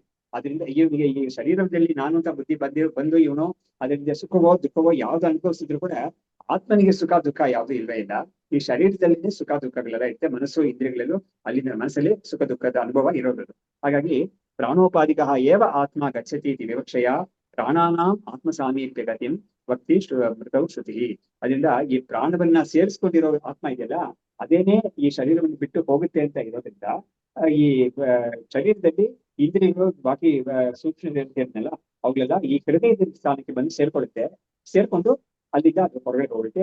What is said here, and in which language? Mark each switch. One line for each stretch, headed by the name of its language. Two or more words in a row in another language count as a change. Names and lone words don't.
Kannada: ಅದರಿಂದ ಇವನಿಗೆ ಈ ಶರೀರದಲ್ಲಿ ನಾನು ಅಂತ ಬುದ್ಧಿ ಬಂದು ಇವನು ಅದರಿಂದ ಸುಖವೋ ದುಃಖವೋ ಯಾವ್ದು ಅನುಭವಿಸಿದ್ರು ಕೂಡ ಆತ್ಮನಿಗೆ ಸುಖ ದುಃಖ ಯಾವ್ದು ಇಲ್ವೇ ಇಲ್ಲ. ಈ ಶರೀರದಲ್ಲಿನೇ ಸುಖ ದುಃಖಗಳೆಲ್ಲ ಇರುತ್ತೆ, ಮನಸ್ಸು ಇಂದ್ರಿಯಗಳಲ್ಲೂ ಅಲ್ಲಿನ ಮನಸ್ಸಲ್ಲಿ ಸುಖ ದುಃಖದ ಅನುಭವ ಇರೋದು.
Sanskrit: ಹಾಗಾಗಿ ಪ್ರಾಣೋಪಾದಿಕಃ ಏವ ಆತ್ಮ ಗಚ್ಚತಿ ಇತಿ ವಿವಕ್ಷಯ ಪ್ರಾಣಾನಾಂ ಆತ್ಮ ಸಾಮೀಪ್ಯ ಗತಿಂ ಭಕ್ತಿ ಮೃತೌ ಶ್ರುತಿ.
Kannada: ಅದರಿಂದ ಈ ಪ್ರಾಣವನ್ನ ಸೇರಿಸ್ಕೊಂಡಿರೋ ಆತ್ಮ ಇದೆಯಲ್ಲ, ಅದೇನೇ ಈ ಶರೀರವನ್ನು ಬಿಟ್ಟು ಹೋಗುತ್ತೆ ಅಂತ ಇರೋದ್ರಿಂದ ಈ ಶರೀರದಲ್ಲಿ ಇಂದ್ರಿಯಗಳು ಬಾಕಿ ಸೂಕ್ಷ್ಮ ಇರ್ತೀರಲ್ಲ ಅವುಗಳೆಲ್ಲ ಈ ಹೃದಯದ ಸ್ಥಾನಕ್ಕೆ ಬಂದು ಸೇರ್ಕೊಂಡು ಅಲ್ಲಿಂದ ಅದು ಹೊರಗಡೆ ಹೋಗುತ್ತೆ.